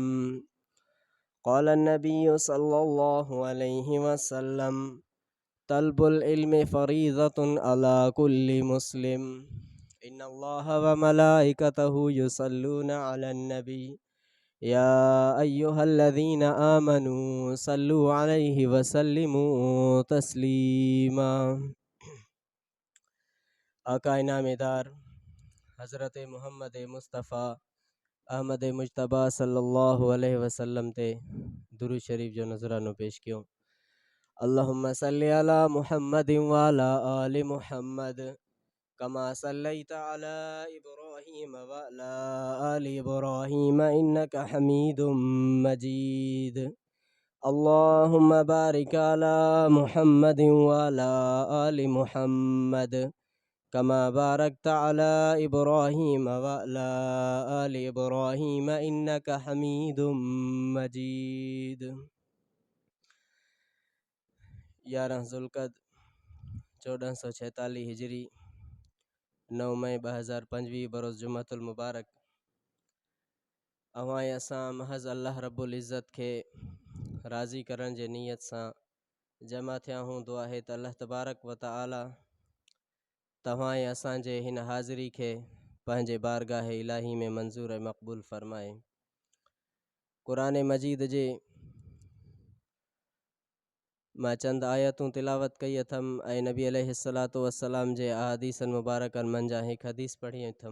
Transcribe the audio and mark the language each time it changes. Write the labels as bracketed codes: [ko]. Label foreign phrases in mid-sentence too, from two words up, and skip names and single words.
[ar] قال النبي صلى الله عليه وسلم: طلب العلم فريضة على كل مسلم، إن الله وملائكته يصلون على النبي يا أيها الذين آمنوا صلوا عليه وسلموا تسلیما. [sd] آقا इनामेदार हज़रत मोहम्मद मुस्तफ़ा अहमद मुजतबा [ar] صلى الله عليه وسلم [sd] ते दुरूद शरीफ जो नज़रानो पेश कियो। [ar] اللهم صل على محمد وعلى آل محمد كما صليت على إبراهيم وعلى آل إبراهيم إنك حميد مجيد. اللهم بارك على محمد وعلى آل محمد كما باركت على إبراهيم وعلى آل إبراهيم إنك حميد مجيد. [sd] 11 ज़ुल्क़द 1446 हिजरी 9 मई 2025 बरोज़ जुम्मतुल मुबारक। अवां असां महज़ अल्लाह रब्बुल इज़्ज़त के राज़ी करण जे नियत सां जमा थिया हूं। दुआ है त अल्लाह तबारक व तआला तव्हां असांजे हिन हाज़िरी खे पंहिंजे बारगाह इलाही में मंज़ूर ऐं मक़बूल फ़रमाए। क़ुरान मजीद जे मां चंद आयतूं तिलावत कई अथम ऐं नबी [ar] عليه الصلاة والسلام [sd] जे अहादीसन मुबारकन मंझां हिकु हदीस पढ़ी अथम।